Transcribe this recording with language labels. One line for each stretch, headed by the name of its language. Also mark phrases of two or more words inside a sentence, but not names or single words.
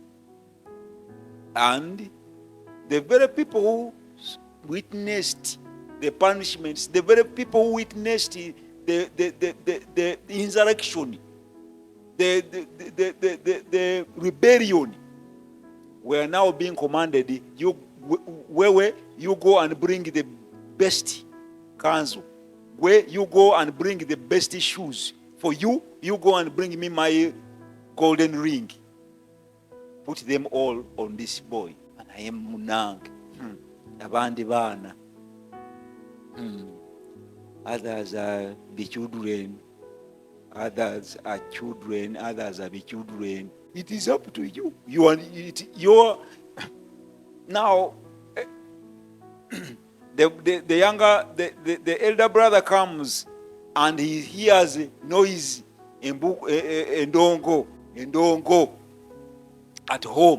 English: And the very people who witnessed the punishments, the very people who witnessed the insurrection, the rebellion, were now being commanded, you go and bring the best kanzu. Where you go and bring the best shoes. For you go and bring me my golden ring. Put them all on this boy. And I am Munang.
Ganda: Abandi bana.
English: Others are the children. Others are children. Others are the children. It is up to you. You're now. The elder brother comes and he hears noise in Ndongo at home.